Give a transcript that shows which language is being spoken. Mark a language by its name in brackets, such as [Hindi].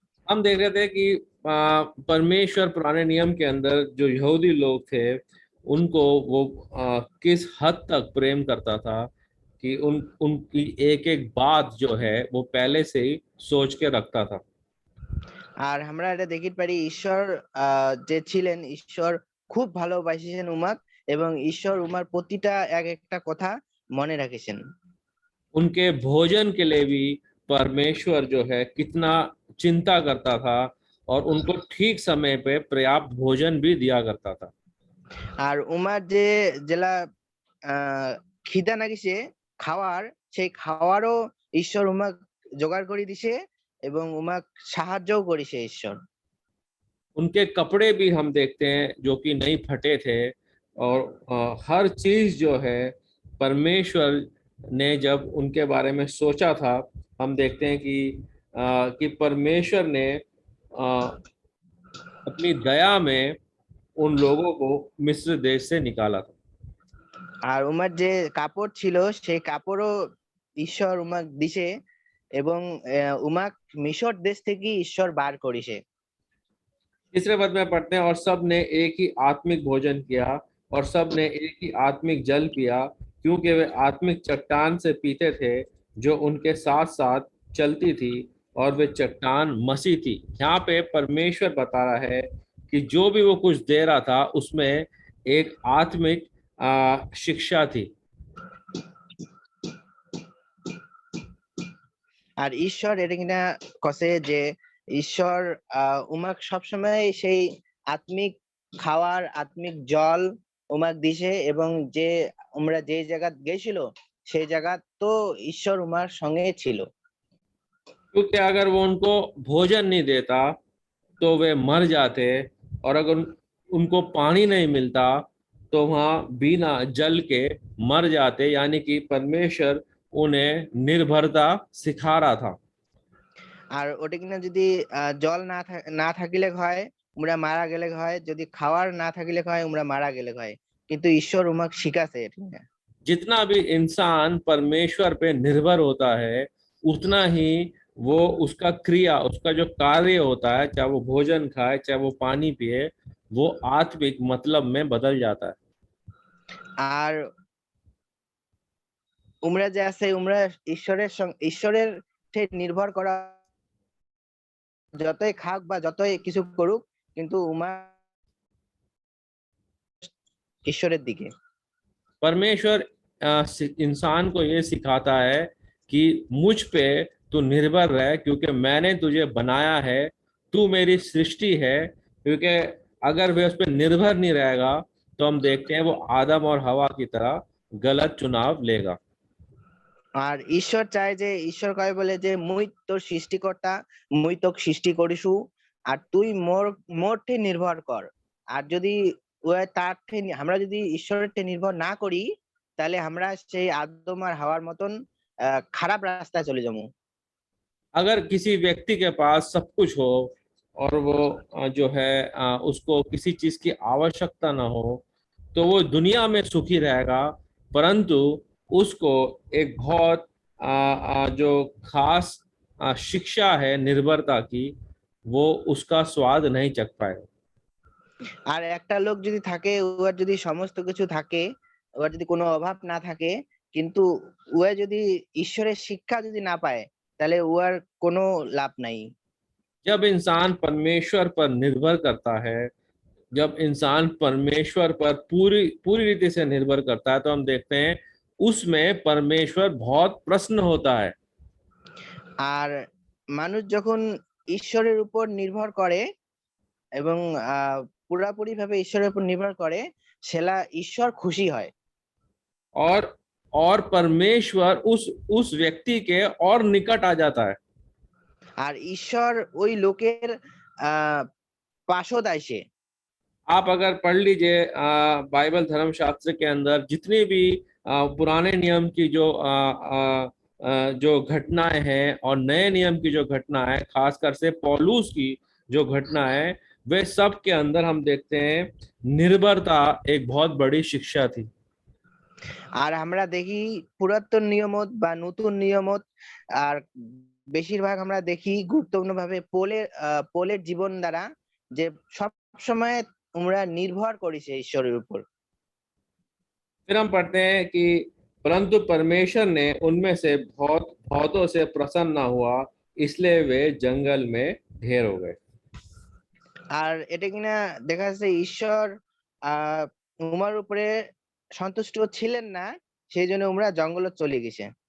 [Hindi] हम देख रहे थे कि परमेश्वर पुराने नियम के अंदर जो यहूदी लोग थे उनको वो किस हद तक प्रेम करता था कि उनकी एक एक बात जो है वो पहले से ही सोच के रखता था। [Bangla] আর আমরা এটা দেখতে পারি ঈশ্বর যে ছিলেন, ঈশ্বর খুব ভালোবাসেন উমাক এবং ঈশ্বর উমার প্রতিটা এক একটা কথা মনে রাখেছেন। [Hindi] उनके भोजन के लिए भी परमेश्वर जो है कितना चिंता करता था, और उनको ठीक समय पे पर्याप्त भोजन भी दिया करता था। [Bangla] আর উমার যে জেলা খিদা নাগিছে খাওয়ার, সেই খাওয়ারও ঈশ্বর উমাক জোগাড় করে দিছে এবং উমাক সাহায্যও করেছে ঈশ্বর। [Hindi] उनके कपड़े भी हम देखते हैं जो कि नहीं फटे थे, और हर चीज जो है परमेश्वर ने जब उनके बारे में सोचा था, हम देखते हैं कि परमेश्वर ने अपनी दया में उन लोगों को मिस्र देश से निकाला था। [Bangla] আর উমার যে কাপড় ছিল সেই কাপড়ও ঈশ্বর উমাক দিছে এবং উমাক মিশর দেশ থেকে ঈশ্বর বার করেছে। [Hindi] तीसरे पद में पढ़ते हैं, और सब ने एक ही आत्मिक भोजन किया और सब ने एक ही आत्मिक जल पिया, क्योंकि वे आत्मिक चट्टान से पीते थे जो उनके साथ साथ चलती थी, और वे चट्टान मसीह थी। यहाँ पे परमेश्वर बता रहा है कि जो भी वो कुछ दे रहा था उसमें एक आत्मिक शिक्षा थी। [Bangla] আর ঈশ্বর এটা কিনা কসে যে ঈশ্বর উমাক সবসময় সেই আত্মিক খাওয়ার আত্মিক জল উমাক দিছে এবং যে আমরা যে জায়গা গেছিল সেই জায়গা তো ঈশ্বর উমার সঙ্গে ছিল। [Hindi] क्योंकि अगर वो उनको भोजन नहीं देता तो वे मर जाते, और अगर उनको पानी नहीं मिलता तो वहां बिना जल के मर जाते, यानी कि परमेश्वर उन्हें निर्भरता सिखा रहा था। [Bangla] আর ওটা কিনা যদি জল না থাকিলে হয় আমরা মারা গেলে হয়, যদি খাওয়ার না থাকিলে হয় আমরা মারা গেলে হয়, কিন্তু ঈশ্বর উমাক শিখাছে এটা কিনা। [Hindi] जितना भी इंसान परमेश्वर पे निर्भर होता है उतना ही वो उसका क्रिया, उसका जो कार्य होता है, चाहे वो भोजन खाए चाहे वो पानी पिए, वो आत्मिक मतलब में बदल जाता है। [Bangla] আর উমরা যে আছে উমরা ঈশ্বরের নির্ভর করা, যতই খাক বা যতই কিছু করুক কিন্তু উমা ঈশ্বরের দিকে। [Hindi] परमेश्वर इंसान को ये सिखाता है कि मुझ पे तू निर्भर रह, क्योंकि मैंने तुझे बनाया है, तू मेरी सृष्टि है। क्योंकि अगर वे उस पर निर्भर नहीं रहेगा तो हम देखते हैं वो आदम और हवा की तरह गलत चुनाव लेगा। [Bangla] আর ঈশ্বর চায় যে ঈশ্বর কয় বলে যে মুই তোর সৃষ্টিকর্তা, মুই তোকে সৃষ্টি করিসু, আর তুই মোরতে নির্ভর কর। আর যদি আমরা যদি ঈশ্বরের নির্ভর না করি তাহলে আমরা সেই আদম আর হাওয়ার মতন খারাপ রাস্তায় চলে যাবো। [Hindi] अगर किसी व्यक्ति के पास सब कुछ हो और वो जो है उसको किसी चीज की आवश्यकता ना हो तो वो दुनिया में सुखी रहेगा, परंतु उसको एक बहुत जो खास शिक्षा है निर्भरता की, वो उसका स्वाद नहीं चख पाएगा। [Bangla] আর একটা লোক যদি থাকে ওর যদি সমস্ত কিছু থাকে, ওর যদি কোনো অভাব না থাকে, কিন্তু ও যদি ঈশ্বরের শিক্ষা যদি না পায় তাহলে ওর কোনো লাভ নাই। [Hindi] जब इंसान परमेश्वर पर निर्भर करता है, जब इंसान परमेश्वर पर पूरी पूरी रीति से निर्भर करता है, तो हम देखते हैं उसमें परमेश्वर बहुत प्रसन्न होता है। [Bangla] আর মানুষ যখন ঈশ্বরের উপর নির্ভর করে এবং পুরাপুরি ভাবে ঈশ্বরের উপর নির্ভর করে সেলা ঈশ্বর খুশি হয়। [Hindi] और परमेश्वर उस व्यक्ति के और निकट आ जाता है। [Bangla] আর ঈশ্বর ওই লোকের পাশে আসে। [Hindi] आप अगर पढ़ लीजिए बाइबल धर्मशास्त्र के अंदर जितनी भी पुराने नियम की जो घटनाएं हैं और नए नियम की जो घटना है, खासकर से पौलुस की जो घटना है, वे सब के अंदर हम देखते हैं निर्भरता एक बहुत बड़ी शिक्षा थी। [Bangla] আর আমরা দেখি পুরাতন নিয়মত বা নতুন নিয়মত আর বেশিরভাগ আমরা দেখি গুরুত্বপূর্ণ ভাবে পোলের জীবন দ্বারা যে সব সময় আমরা নির্ভর করেছে ঈশ্বরের উপর। [Hindi] फिर हम पढ़ते हैं कि परंतु परमेश्वर ने उनमें से बहुतों से प्रसन्न न हुआ, इसलिए वे जंगल में ढेर हो गए। [Bangla] আর এটা কিনা দেখা যাচ্ছে ঈশ্বর উমার উপরে সন্তুষ্ট ছিলেন না, সেই জন্য উমরা জঙ্গলে চলে গেছে।